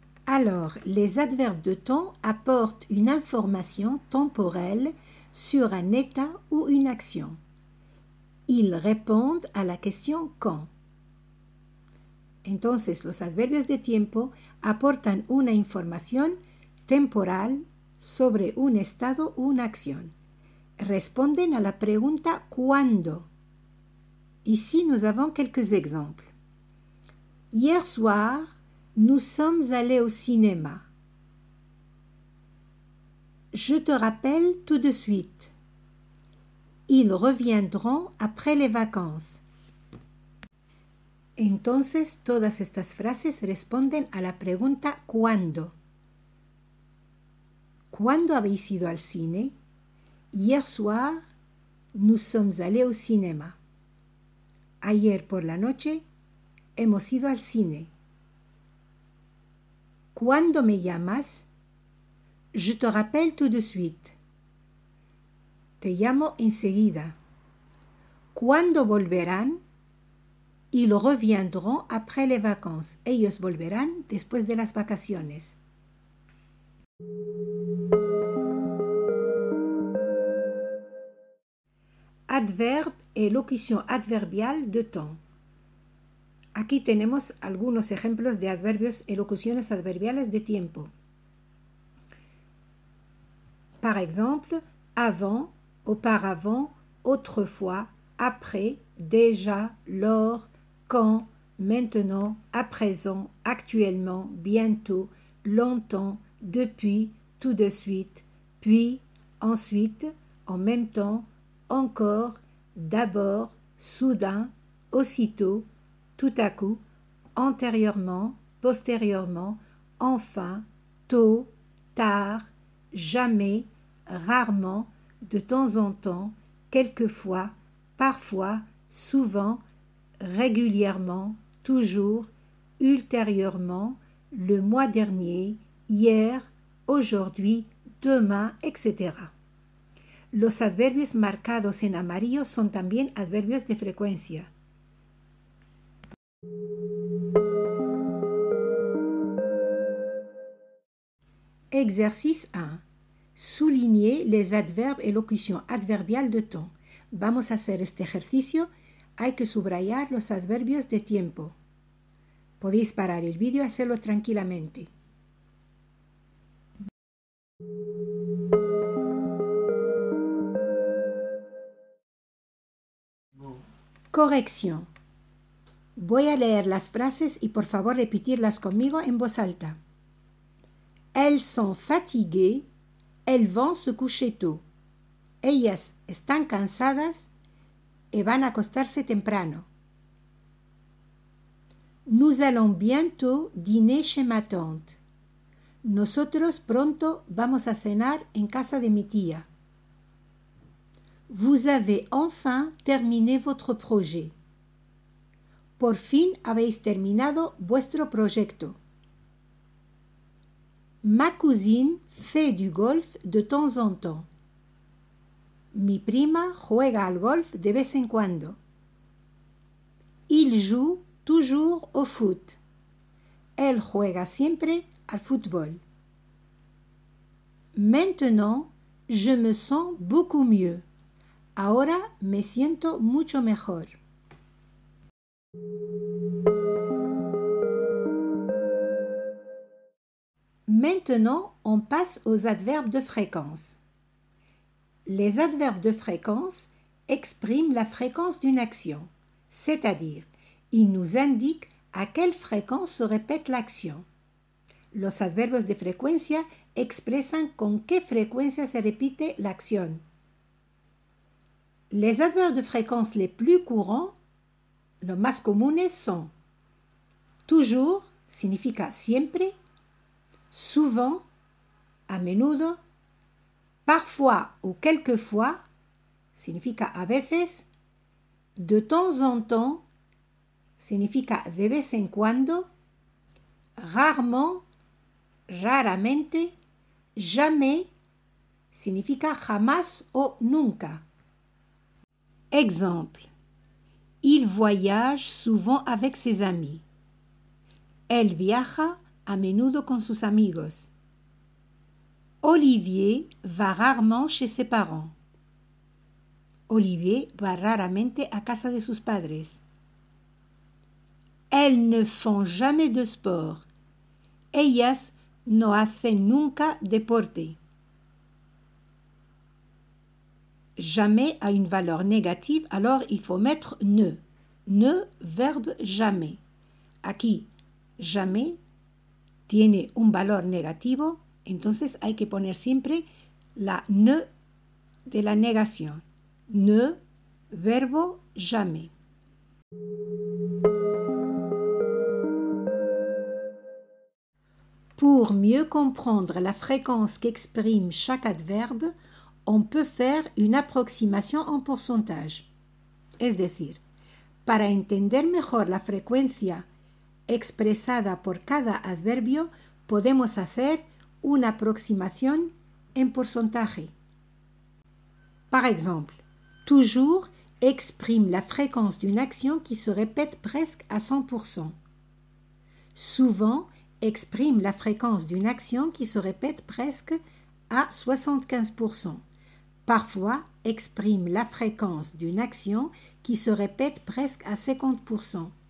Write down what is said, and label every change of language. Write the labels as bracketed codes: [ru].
[fr] Alors, les adverbes de temps apportent une information temporelle sur un état ou une action. Ils répondent à la question « quand ». [es] Entonces, los adverbios de tiempo aportan una información temporal sobre un estado o una acción. Responden a la pregunta ¿cuándo? [fr] Ici, nous avons quelques exemples. Hier soir, nous sommes allés au cinéma. Je te rappelle tout de suite. Ils reviendront après les vacances. [es] Entonces, todas estas frases responden a la pregunta ¿cuándo? ¿Cuándo habéis ido al cine? [fr] Hier soir, nous sommes allés au cinéma. [es] Ayer por la noche, hemos ido al cine. ¿Cuándo me llamas? [fr] Je te rappelle tout de suite. [es] Te llamo enseguida. ¿Cuándo volverán? [fr] Ils reviendront après les vacances. [es] Ellos volverán después de las vacaciones. [fr] Adverbe et [es] locución adverbial [fr] de temps. [es] Aquí tenemos algunos ejemplos de adverbios y locuciones adverbiales de tiempo. [fr] Par exemple, avant, auparavant, autrefois, après, déjà, lors, quand, maintenant, à présent, actuellement, bientôt, longtemps, depuis, tout de suite, puis, ensuite, en même temps, encore, d'abord, soudain, aussitôt, tout à coup, antérieurement, postérieurement, enfin, tôt, tard, jamais, rarement, de temps en temps, quelquefois, parfois, souvent, régulièrement, toujours, ultérieurement, le mois dernier, hier, aujourd'hui, demain, etc. [es] Los adverbios marcados en amarillo son también adverbios de frecuencia. [fr] Exercice 1. Souligner les adverbes et locutions adverbiales de temps. [es] Vamos a hacer este ejercicio. Hay que subrayar los adverbios de tiempo. Podéis parar el vídeo y hacerlo tranquilamente. Corrección. Voy a leer las frases y por favor repetirlas conmigo en voz alta. [fr] Elles sont fatiguées, elles vont se coucher tôt. [es] Ellas están cansadas y van a acostarse temprano. [fr] Nous allons bientôt dîner chez ma tante. [es] Nosotros pronto vamos a cenar en casa de mi tía. [fr] Vous avez enfin terminé votre projet. [es] Por fin habéis terminado vuestro proyecto. [fr] Ma cousine fait du golf de temps en temps. [es] Mi prima juega al golf de vez en cuando. [fr] Il joue toujours au foot. [es] Él juega siempre al fútbol. [fr] Maintenant, je me sens beaucoup mieux. [es] Ahora me siento mucho mejor. [fr] Maintenant, on passe aux adverbes de fréquence. Les adverbes de fréquence expriment la fréquence d'une action, c'est-à-dire, ils nous indiquent à quelle fréquence se répète l'action. [es] Los adverbios de frecuencia expresan con qué frecuencia se repite la acción. [fr] Les adverbes de fréquence les plus courants, [es] los más comunes [fr] sont toujours, [es] significa siempre, [fr] souvent, [es] a menudo, [fr] parfois ou quelquefois, [es] significa a veces, [fr] de temps en temps, [es] significa de vez en cuando, [fr] rarement, [es] raramente, [fr] jamais, [es] significa jamás o nunca. [fr] Exemple. Il voyage souvent avec ses amis. [es] Elle viaja a menudo con sus amigos. [fr] Olivier va rarement chez ses parents. [es] Olivier va raramente a casa de sus padres. [fr] Elles ne font jamais de sport. [es] Ellas no hacen nunca deporte. [fr] Jamais a une valeur négative, alors il faut mettre ne. Ne, verbe jamais. [es] Aquí, jamais tiene un valor negativo, entonces hay que poner siempre la ne de la negación. Ne, verbo jamais. [fr] Pour mieux comprendre la fréquence qu'exprime chaque adverbe, on peut faire une approximation en pourcentage. [es] Es decir, para entender mejor la frecuencia expresada por cada adverbio, podemos hacer una aproximación en porcentaje. [fr] Par exemple, toujours exprime la fréquence d'une action qui se répète presque à 100%. Souvent exprime la fréquence d'une action qui se répète presque à 75%. Parfois exprime la fréquence d'une action qui se répète presque à 50%.